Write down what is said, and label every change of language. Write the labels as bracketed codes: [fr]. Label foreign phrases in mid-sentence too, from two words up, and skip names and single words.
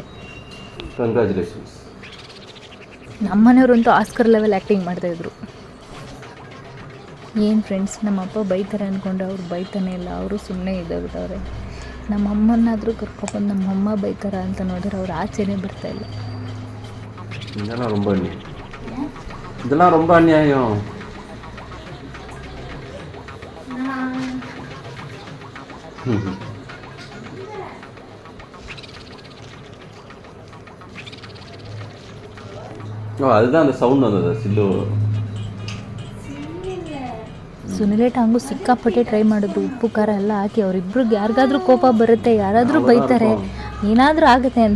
[kn] ಕಂಗ್ರ್ಯಾಚುಲೇಷನ್ಸ್. ನಮ್ಮನೆಯವ್ರಂತೂ [en] Oscar level acting [kn] ಮಾಡ್ತಾಯಿದ್ರು. ಏನು ಫ್ರೆಂಡ್ಸ್, ನಮ್ಮಪ್ಪ ಬೈತಾರೆ ಅಂದ್ಕೊಂಡ್ರೆ ಅವ್ರು ಬೈತಾನೆ ಇಲ್ಲ, ಅವರು ಸುಮ್ಮನೆ ಇದ್ದಾಗ್ಬಿಟ್ಟವ್ರೆ. ನಮ್ಮಮ್ಮನಾದರೂ ಕರ್ಕೊಬಂದು ನಮ್ಮಮ್ಮ ಬೈತಾರ ಅಂತ ನೋಡಿದ್ರೆ ಅವ್ರು ಆಚೆನೇ ಬರ್ತಾಯಿಲ್ಲ. [ta] இதெல்லாம் ரொம்ப அநியாயம். அதுதான் அந்த சவுண்ட் வந்தது. சில்லு [kn] ಸುನಿಲೇಟ ಹಂಗೂ ಸಿಕ್ಕಾಪಟ್ಟೆ ಟ್ರೈ ಮಾಡಿದ್ರು. ಉಪ್ಪು ಖಾರ ಎಲ್ಲ ಹಾಕಿ ಅವರಿಬ್ರಿಗೆ ಯಾರಿಗಾದ್ರೂ ಕೋಪ ಬರುತ್ತೆ, ಯಾರಾದರೂ ಬೈತಾರೆ, ಏನಾದರೂ ಆಗುತ್ತೆ ಅಂತ.